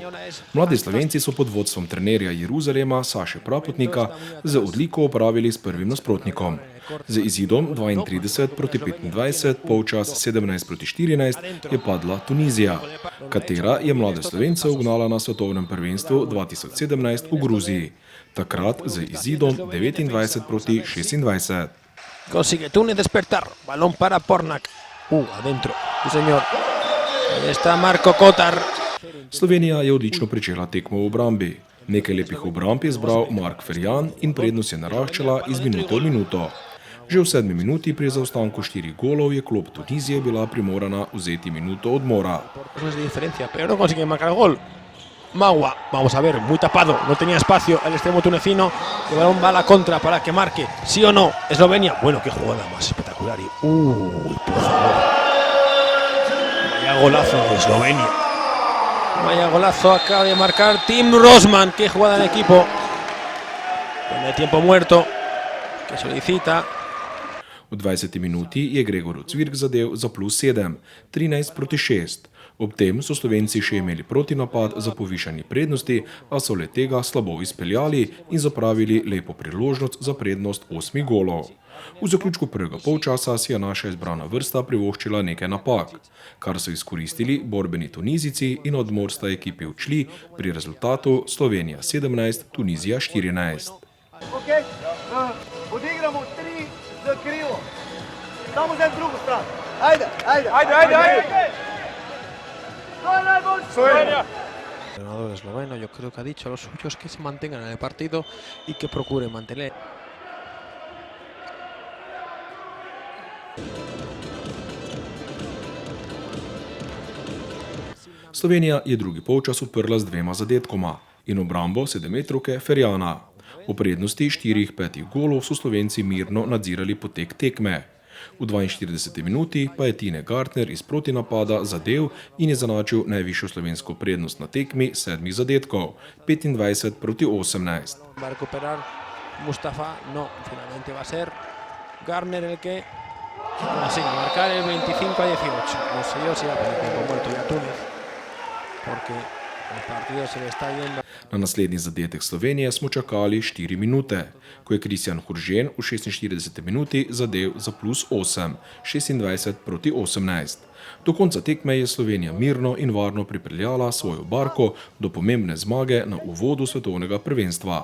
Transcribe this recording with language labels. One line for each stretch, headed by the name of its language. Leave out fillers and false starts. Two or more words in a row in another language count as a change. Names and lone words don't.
Slovenian: Mladi Slovenci so pod vodstvom trenerja Jeruzalema Saše Prapotnika z odliko opravili s prvim nasprotnikom. Z izidom 32-25, polčas 17-14 je padla Tunizija, katera je mlade Slovence ugnala na svetovnem prvenstvu 2017 v Gruziji, takrat z izidom 29-26.
Spanish: Consigue Túnez despertar, balón para Pornak. Adentro, sí señor. Ahí está Marko Kotar.
Slovenian: Slovenija je odlično pričela tekmo v obrambi. Nekaj lepih obramb je zbral Mark Ferjan in prednost je naraščala iz minute v minuto. Že v 7. minuti pri zaostanku 4 golov je klop Tunizije bila primorana vzeti minuto odmora.
Spanish: Pero no consigue marcar gol. Magua, vamos a ver, muy tapado, no tenía espacio el extremo tunecino, el balón va a la contra para que marque, sí o no, Eslovenia, bueno, qué jugada más espectacular, por favor, vaya golazo de Eslovenia, vaya golazo acaba de marcar Tim Rosman, qué jugada de equipo, donde tiempo muerto, que solicita.
Slovenian: V 20. minuti je Gregor Cvirk zadel za +7, 13-6. Ob tem so Slovenci še imeli protinapad za povišanje prednosti, a so le tega slabo izpeljali in zapravili lepo priložnost za prednost 8 golov. V zaključku prvega polčasa si je naša izbrana vrsta privoščila nekaj napak, kar so izkoristili borbeni Tunizici in odmor sta ekipi odšli pri rezultatu Slovenija 17, Tunizija 14. Okay. Odigramo 3 z krilo. Samo za drugo stran. Ajde.
Spanish: El entrenador esloveno, yo creo que ha dicho a los suyos que se mantengan en el partido y que procuren mantener.
Slovenian: Slovenija je drugi polčas odprla z 2 zadetkoma in obrambo 7-metrovke Ferjana. V prednosti 4-5 golov so Slovenci mirno nadzirali potek tekme. V 42. minuti pa je Tine Gartner iz protinapada zadel in je zanačil najvišjo slovensko prednost na tekmi 7 zadetkov, 25-18.
Spanish: Va a recuperar Mustafa, no, finalmente va a ser Gartner el que consigue marcar el 25-18. No sé yo si va a tener tiempo muerto ya Túnez, porque el partido se le está yendo.
Slovenian: Na naslednji zadetek Slovenije smo čakali 4 minute, ko je Kristjan Huržen v 46. minuti zadel za +8, 26-18. Do konca tekme je Slovenija mirno in varno pripeljala svojo barko do pomembne zmage na uvodu svetovnega prvenstva.